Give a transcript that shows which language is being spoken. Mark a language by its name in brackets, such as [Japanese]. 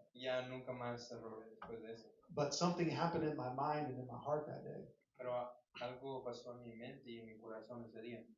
[Spanish] Ya nunca más robé después de eso. [English] But something happened in my mind and in my heart that day [Spanish] Pero algo pasó en mi mente y en mi corazón ese día,